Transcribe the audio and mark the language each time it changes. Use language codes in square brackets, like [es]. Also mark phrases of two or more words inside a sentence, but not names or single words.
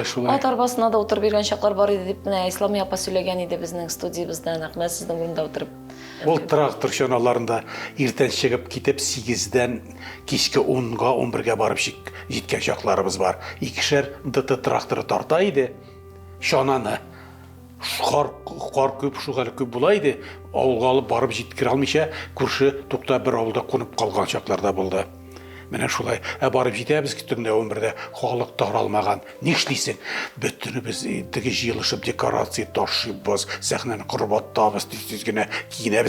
[tt] Ат арбасына да утырып йөргән чаклар бар иде дип менә Ислами апа сөйләгән иде безнең студиябызда, нәкъ сезнең урында утырып. Ул трактор чаналарында иртән чыгып китеп 8-дән кичке 10-га 11-гә барып җиткән чакларыбыз бар. Икешәр ДТ тракторы тарта иде. Чананы Қар көп, шугалы көп була иде. Авылга алып барып җиткерә алмыйча, күрше тукта бер авылда кунып калган чакларда булды. Менә шулай. Барып җитәбез көтүндә 11-дә халык таралмаган. Ни эшлисең? Бөтенебез теге җыелышып декорация ташыйбыз, сәхнәне кырбаттабыз, тиз генә киенәбез.